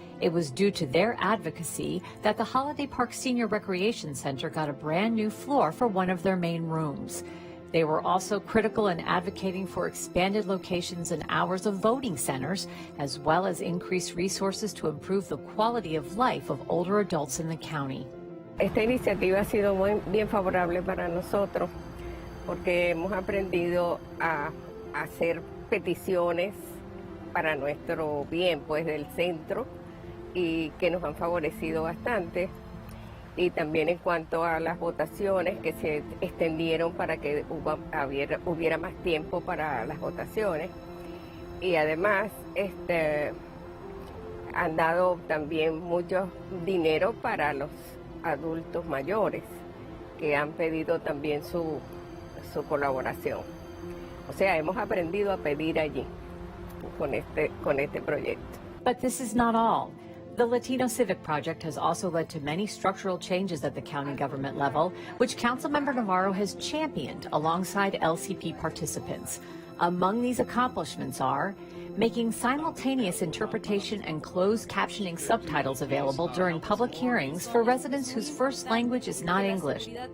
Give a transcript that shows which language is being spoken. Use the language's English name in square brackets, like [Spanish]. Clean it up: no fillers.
[English] It was due to their advocacy that the Holiday Park Senior Recreation Center got a brand new floor for one of their main rooms. They were also critical in advocating for expanded locations and hours of voting centers, as well as increased resources to improve the quality of life of older adults in the county. [Spanish] Esta iniciativa ha sido bien favorable para nosotros porque hemos aprendido a hacer peticiones para nuestro bien, pues, del centro, y que nos han favorecido bastante. Y también en cuanto a las votaciones que se extendieron para que hubiera más tiempo para las votaciones. Y además han dado también mucho dinero para los adultos mayores que han pedido también su colaboración. O sea, hemos aprendido a pedir allí con este proyecto. [English] But this is not all. The Latino Civic Project has also led to many structural changes at the county government level, which Councilmember Navarro has championed alongside LCP participants. Among these accomplishments are making simultaneous interpretation and closed captioning subtitles available during public hearings for residents whose first language is not English.